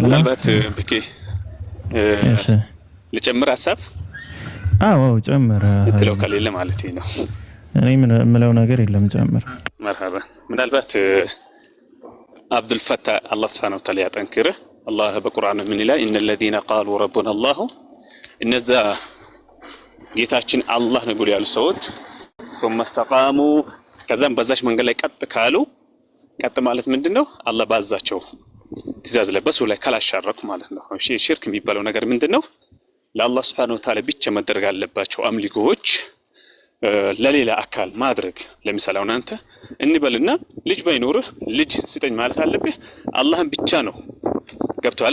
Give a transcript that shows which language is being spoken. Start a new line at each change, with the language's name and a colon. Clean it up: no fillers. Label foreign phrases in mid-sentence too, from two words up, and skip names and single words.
Amharic: ምናልባት ብኬ ልጨምር ሀሳብ? አዎ ጨምር እንትለው ከሌለ ማለት ነው። እኔ ምለው ነገር የለም ጨምር። መርሐባ። ምናልባት አብዱል ፈታህ አላህ
Arabic: سبحانه وتعالى
Amharic: ያጠንክርህ። አላህ በቁርአኑ ምን ይላል?
Arabic: إن الذين قالوا ربنا الله
Amharic: እነዛ ጌታችን አላህ ነው ብለው ያሉ ሰዎች
Arabic: ثم استقاموا
Amharic: ከዛም በዛች መንገድ ላይ ቀጥ ካሉ፣ ቀጥ ማለት ምንድነው? አላህ ባዛቸው ትእዛዝ ለበሱ ላይ ካላሻረኩ ማለት ነው። እሺ ሽርክ የሚባለው ነገር ምንድነው? ለአላህ
Arabic: سبحانه وتعالى
Amharic: ብቻ መደረግ አለባቸው አምልኮዎች ለሌላ አካል ማድረግ። ለምሳሌ አሁን አንተ እንበልና ልጅ ባይኖርህ ልጅ ስጠኝ ማለት አለብህ። አላህን ብቻ ነው። ገብቶሃል?